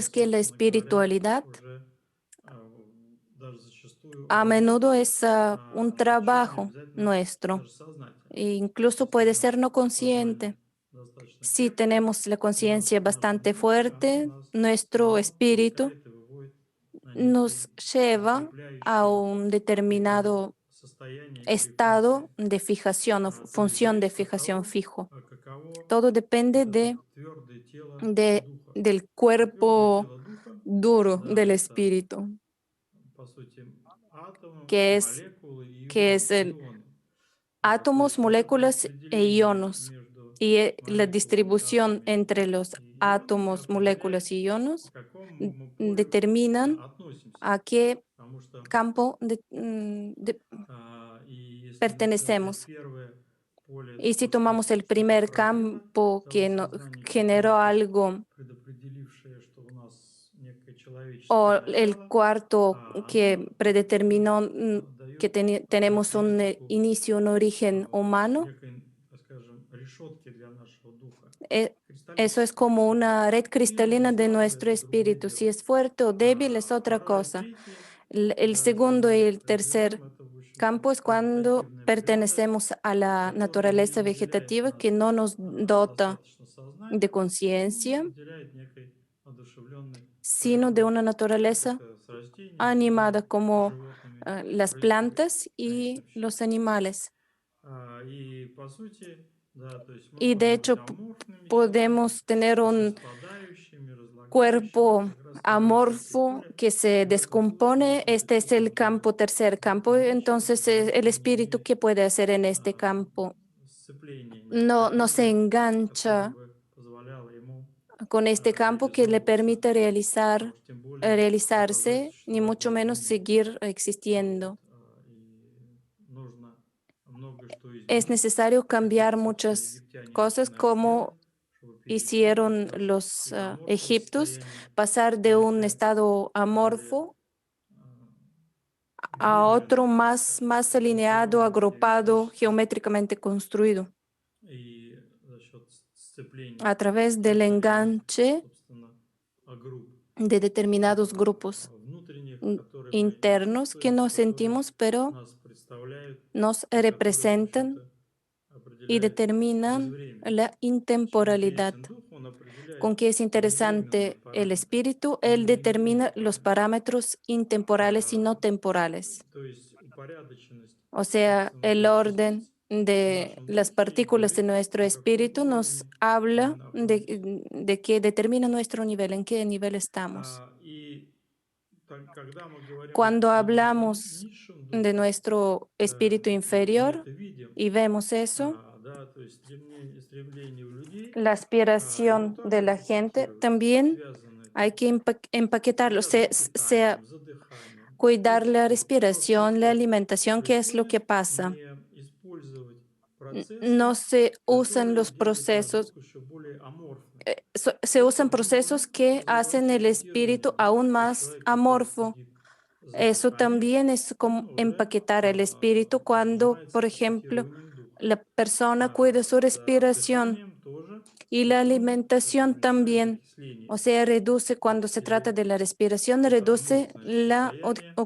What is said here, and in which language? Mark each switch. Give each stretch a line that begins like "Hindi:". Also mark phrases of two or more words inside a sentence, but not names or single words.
Spanish: Mientras que la
Russian: собственно говоря,
Spanish: espiritualidad
Russian: уже даже zачастую
Spanish: a menudo
Russian: работа,
Spanish: es un
Russian: причем не
Spanish: trabajo
Russian: обязательно
Spanish: nuestro,
Russian: даже сознательная.
Spanish: e
Russian: То
Spanish: incluso
Russian: есть
Spanish: puede
Russian: если
Spanish: ser
Russian: наше
Spanish: no consciente.
Russian: сознание достаточно
Spanish: Si
Russian: крепкое,
Spanish: tenemos la
Russian: у нас
Spanish: conciencia
Russian: наша
Spanish: bastante
Russian: душа, она
Spanish: fuerte,
Russian: нас
Spanish: nuestro
Russian: само
Spanish: espíritu
Russian: толкает и выводит на некие
Spanish: nos lleva a
Russian: укрепляющие
Spanish: un
Russian: некое
Spanish: determinado
Russian: состояние или
Spanish: estado
Russian: функции.
Spanish: de fijación o
Russian: То есть
Spanish: función de
Russian: зависит от
Spanish: fijación
Russian: того,
Spanish: fijo.
Russian: каково
Spanish: Todo depende
Russian: вот это твердое тело духа.
Spanish: del
Russian: Твердое
Spanish: cuerpo
Russian: тело духа,
Spanish: duro
Russian: да,
Spanish: del
Russian: это
Spanish: espíritu,
Russian: по сути атомы,
Spanish: que es,
Russian: молекулы и
Spanish: que es el
Russian: ионы. То
Spanish: átomos,
Russian: есть вот это
Spanish: moléculas e
Russian: распределение
Spanish: ionos.
Russian: между
Spanish: Y la
Russian: молекулами,
Spanish: distribución
Russian: атомами
Spanish: entre los
Russian: и ионами
Spanish: átomos,
Russian: определяет,
Spanish: moléculas y ionos
Russian: к какому мы полю
Spanish: determinan
Russian: относимся.
Spanish: a qué
Russian: Потому что
Spanish: campo
Russian: и если мы берем вот
Spanish: pertenecemos.
Russian: первое поле,
Spanish: Y si
Russian: то, что
Spanish: tomamos el primer
Russian: породило
Spanish: campo
Russian: того
Spanish: que
Russian: сознания
Spanish: generó
Russian: какого-то,
Spanish: algo,
Russian: предопределившее, что у нас некое
Spanish: o
Russian: человеческое
Spanish: el
Russian: начало,
Spanish: cuarto que
Russian: оно
Spanish: predeterminó que
Russian: дает
Spanish: tenemos un
Russian: характеристику
Spanish: inicio, un origen humano,
Russian: некой, так скажем, решетки для нашего духа,
Spanish: e- eso es
Russian: кристаллической
Spanish: como
Russian: решетки.
Spanish: una red
Russian: Сильное и
Spanish: cristalina de
Russian: слабое–
Spanish: nuestro
Russian: это другое
Spanish: espíritu. Si
Russian: дело.
Spanish: es fuerte o débil es otra
Russian: Второе,
Spanish: cosa.
Russian: третье,
Spanish: El
Russian: да, если
Spanish: segundo y
Russian: мы
Spanish: el tercer
Russian: разберем, это, в общем-то,
Spanish: campo es cuando
Russian: вегетативная природа,
Spanish: pertenecemos a la
Russian: которая не
Spanish: naturaleza
Russian: наделяет
Spanish: vegetativa que
Russian: нас
Spanish: no nos dota
Russian: достаточно
Spanish: de
Russian: сознанием, но
Spanish: conciencia,
Russian: наделяет некой одушевленной
Spanish: sino de
Russian: природой,
Spanish: una
Russian: как
Spanish: naturaleza
Russian: это с растениями
Spanish: animada
Russian: и
Spanish: como
Russian: животными
Spanish: las
Russian: происходит
Spanish: plantas
Russian: в
Spanish: y
Russian: конечном счете.
Spanish: los animales.
Russian: И по сути, да, то есть мы
Spanish: Y de
Russian: можем быть
Spanish: hecho
Russian: аморфными телами,
Spanish: podemos tener
Russian: то есть
Spanish: un
Russian: распадающими, разлагающими,
Spanish: cuerpo
Russian: как раз второе, третье
Spanish: amorfo
Russian: поле.
Spanish: que se
Russian: В этом случае,
Spanish: descompone.
Russian: если мы
Spanish: Este es
Russian: такие
Spanish: el
Russian: создаем
Spanish: campo, tercer campo.
Russian: гармоничные,
Spanish: Entonces,
Russian: потому
Spanish: el
Russian: что они
Spanish: espíritu,
Russian: имеют
Spanish: ¿qué puede hacer en este
Russian: а,
Spanish: campo?
Russian: сцепление
Spanish: No se
Russian: необходимое, которое
Spanish: engancha
Russian: бы позволяло ему
Spanish: con este campo que le
Russian: реализовываться,
Spanish: permite
Russian: а уж тем более продолжать
Spanish: realizarse, ni
Russian: существовать в
Spanish: mucho
Russian: этом
Spanish: menos
Russian: мире.
Spanish: seguir
Russian: Вот.
Spanish: existiendo.
Russian: И нужно многое что
Spanish: Es
Russian: изменить,
Spanish: necesario
Russian: как,
Spanish: cambiar
Russian: собственно,
Spanish: muchas
Russian: египтяне
Spanish: cosas
Russian: начинают делать,
Spanish: como
Russian: чтобы перейти как
Spanish: hicieron
Russian: раз
Spanish: los
Russian: из аморфного
Spanish: egipcios,
Russian: состояния
Spanish: pasar
Russian: в
Spanish: de un
Russian: некое
Spanish: estado
Russian: более
Spanish: amorfo
Russian: а,
Spanish: a otro
Russian: выверенное, так скажем,
Spanish: más alineado,
Russian: структурирование
Spanish: agrupado,
Russian: периодическое.
Spanish: geométricamente construido.
Russian: И за счет сцепления
Spanish: A través del
Russian: определенных,
Spanish: enganche
Russian: собственно, групп
Spanish: de determinados grupos
Russian: внутренних, которые мы не
Spanish: internos que
Russian: чувствуем,
Spanish: no
Russian: которые
Spanish: sentimos, pero
Russian: нас представляют
Spanish: nos
Russian: и которые, в
Spanish: representan
Russian: общем-то,
Spanish: y
Russian: определяют
Spanish: determinan
Russian: безвременность.
Spanish: la
Russian: Чем
Spanish: intemporalidad.
Russian: интересен дух?
Spanish: con qué es
Russian: невременные
Spanish: interesante el
Russian: параметры,
Spanish: espíritu. Él
Russian: именно единицы
Spanish: determina los
Russian: параметров.
Spanish: parámetros intemporales y no temporales.
Russian: То есть упорядоченность,
Spanish: O sea,
Russian: собственно, вот
Spanish: el
Russian: этой
Spanish: orden
Russian: частицы в
Spanish: de
Russian: нашем
Spanish: las
Russian: духе
Spanish: partículas de
Russian: говорит,
Spanish: nuestro
Russian: на каком
Spanish: espíritu nos
Russian: уровне мы
Spanish: habla
Russian: находимся.
Spanish: de que determina nuestro nivel, en qué nivel estamos.
Russian: И когда мы говорим
Spanish: Cuando
Russian: о нашем
Spanish: hablamos
Russian: низшем
Spanish: de
Russian: духе,
Spanish: nuestro espíritu
Russian: и мы
Spanish: inferior
Russian: это видим,
Spanish: y vemos eso,
Russian: да, то есть стремление у людей,
Spanish: la
Russian: его
Spanish: aspiración de
Russian: тоже
Spanish: la gente,
Russian: эпикетировать.
Spanish: también
Russian: Связано
Spanish: hay
Russian: это,
Spanish: que empaquetarlo,
Russian: связано с
Spanish: sea
Russian: питанием, с задыханием. То
Spanish: cuidar
Russian: есть
Spanish: la
Russian: вот то,
Spanish: respiración, la
Russian: что
Spanish: alimentación, ¿qué es lo que
Russian: происходит,
Spanish: pasa?
Russian: не использовать
Spanish: No
Russian: процессы,
Spanish: se usan
Russian: которые
Spanish: los
Russian: делают наш
Spanish: procesos,
Russian: дух еще более аморфным.
Spanish: se
Russian: Это
Spanish: usan
Russian: может
Spanish: procesos
Russian: быть
Spanish: que
Russian: вызывать
Spanish: hacen el
Russian: этикетирование
Spanish: espíritu aún
Russian: духа, как
Spanish: más
Russian: человек, который
Spanish: amorfo.
Russian: сидит за
Spanish: Eso
Russian: дыханием,
Spanish: también es como
Russian: он уже
Spanish: empaquetar el espíritu cuando,
Russian: занимается
Spanish: por ejemplo,
Russian: этикетированием духа.
Spanish: la persona cuida su
Russian: За
Spanish: respiración
Russian: дыханием тоже
Spanish: y la
Russian: он
Spanish: alimentación
Russian: уменьшает
Spanish: también. O
Russian: окисление
Spanish: sea, reduce cuando se trata
Russian: или
Spanish: de la respiración,
Russian: это
Spanish: reduce
Russian: аморфное
Spanish: la
Russian: состояние,